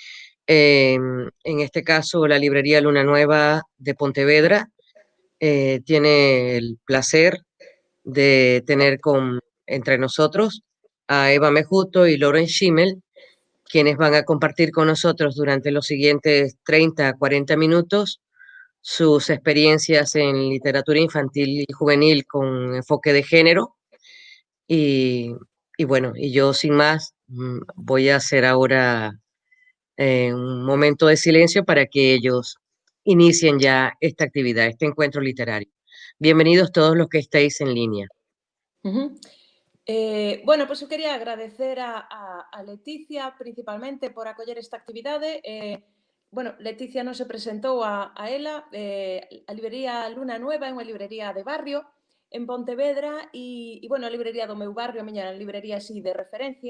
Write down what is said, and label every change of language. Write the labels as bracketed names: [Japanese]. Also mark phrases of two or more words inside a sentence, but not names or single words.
[Spanish] En este caso, la librería Luna Nueva de Pontevedra tiene el placer de tener entre nosotros a Eva Mejuto y Lauren Schimmel, quienes van a compartir con nosotros durante los siguientes 30 a 40 minutos sus experiencias en literatura infantil y juvenil con enfoque de género. Y, y bueno, y yo sin más voy a hacer ahora un momento de silencio para que ellos inicien ya esta actividad, este encuentro literario. Bienvenidos todos los que estáis en línea. Ujú. [Galician] Bueno, pois eu quería agradecer a Leticia principalmente por acoller esta actividade. Bueno, Leticia non se presentou a ela. A librería Luna Nueva é unha librería de barrio en Pontevedra e bueno, a librería do meu barrio, a miña librería así de referencia.